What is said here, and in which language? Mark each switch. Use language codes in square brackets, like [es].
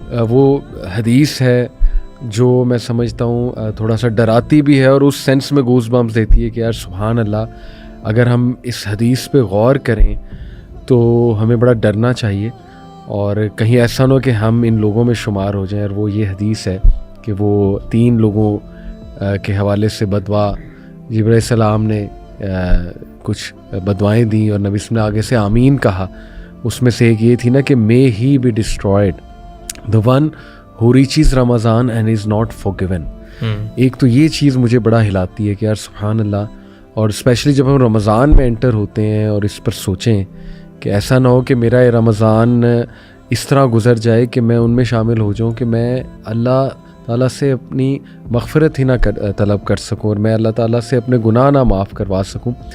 [ur] وہ حدیث ہے جو میں سمجھتا ہوں تھوڑا سا ڈراتی بھی ہے اور اس سینس میں گوس بمپس دیتی ہے کہ یار سبحان اللہ، اگر ہم اس حدیث پہ غور کریں تو ہمیں بڑا ڈرنا چاہیے اور کہیں ایسا نہ ہو کہ ہم ان لوگوں میں شمار ہو جائیں. اور وہ یہ حدیث ہے کہ وہ 3 لوگوں کے حوالے سے بدعا جبرائیل علیہ السلام نے کچھ بدوائیں دیں اور نبی نے آگے سے آمین کہا. اس میں سے ایک یہ تھی نا کہ [en] may he be destroyed the one who reaches Ramadan and is not forgiven. [ur] ایک تو یہ چیز مجھے بڑا ہلاتی ہے کہ یار سبحان اللہ. اور اسپیشلی جب ہم رمضان میں انٹر ہوتے ہیں اور اس پر سوچیں کہ ایسا نہ ہو کہ میرا یہ رمضان اس طرح گزر جائے کہ میں ان میں شامل ہو جاؤں کہ میں اللہ تعالیٰ سے اپنی مغفرت ہی نہ طلب کر سکوں اور میں اللہ تعالیٰ سے اپنے گناہ نہ معاف کروا سکوں.